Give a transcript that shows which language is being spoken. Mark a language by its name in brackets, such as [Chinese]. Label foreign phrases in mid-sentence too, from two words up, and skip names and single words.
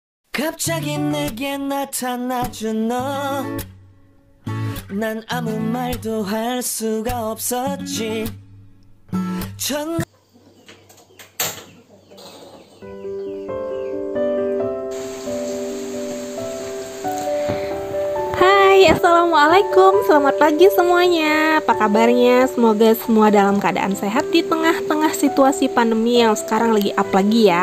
[Korean] 갑자기 내게 나타나준 너, 난 아무 말도 할 수가 없었지. 전 [Indonesian] Hai, assalamualaikum, selamat pagi semuanya. Apa kabarnya? Semoga semua dalam keadaan sehat di tengah-tengah situasi pandemi yang sekarang lagi up lagi ya.